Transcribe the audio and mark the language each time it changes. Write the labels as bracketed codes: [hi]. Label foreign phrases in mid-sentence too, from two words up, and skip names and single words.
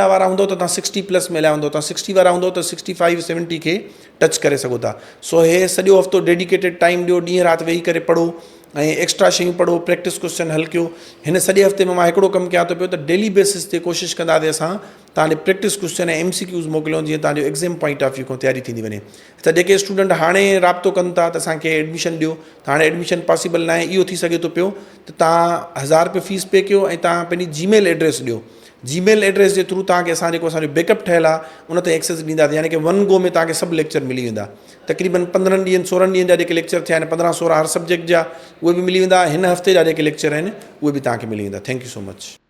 [sd] वारा हूंदो त तव्हां 60+ में हलिया वेंदो तव्हां 60 वारा हूंदो त 65-70 खे टच करे सघो था सो हे सॼो हफ़्तो [en] dedicated time [sd] ॾियो ॾींहुं राति वेही करे पढ़ो ऐं एक्स्ट्रा शयूं पढ़ो [en] practice question [sd] हल कयो हिन सॼे हफ़्ते में मां हिकिड़ो कमु कयां थो पियो त [en] daily basis [sd] ते कोशिशि कंदासीं असां तव्हांजे [en] practice question [sd] ऐं MCQs मोकिलियो जीअं तव्हांजो [en] exam point of view [sd] खां तयारी थींदी वञे त जेके स्टूडेंट हाणे राब्तो कनि था त असांखे एडमिशन ॾियो त हाणे [en] admission possible [sd] न आहे इहो थी सघे थो पियो त तव्हां 1000 रुपए [en] fees pay [sd] कयो ऐं तव्हां पंहिंजी [en] Gmail address [sd] ॾियो [en] Gmail address [sd] जे थ्रू तव्हांखे असां जेको असांजो बैकअप ठहियल आहे उन ते एक्सेस ॾींदासीं यानी कि 1 गो में तव्हांखे सभु लेक्चर मिली वेंदा तक़रीबन 15 ॾींहंनि 16 ॾींहंनि जा जेके लेक्चर थिया आहिनि 15-16 हर सब्जेक्ट जा उहे बि मिली वेंदा हिन हफ़्ते जा जेके लेक्चर आहिनि उहे बि तव्हांखे मिली वेंदा [en] thank you so much